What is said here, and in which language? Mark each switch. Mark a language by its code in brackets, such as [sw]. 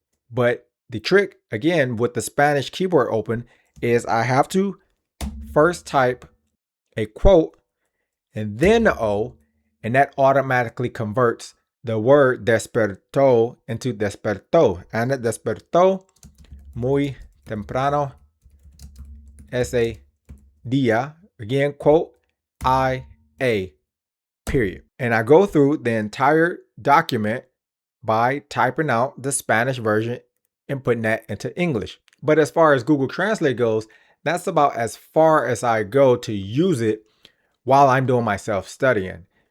[en] But the trick, again, with the Spanish keyboard open is I have to first type a quote and then the O, and that automatically converts the word despertó into despertó. [es] Ana despertó muy temprano ese día. [en] Again, quote, IA, period. And I go through the entire document by typing out the Spanish version and putting that into English. But as far as Google Translate goes, that's about as far as I go to use it while I'm doing my self-studying.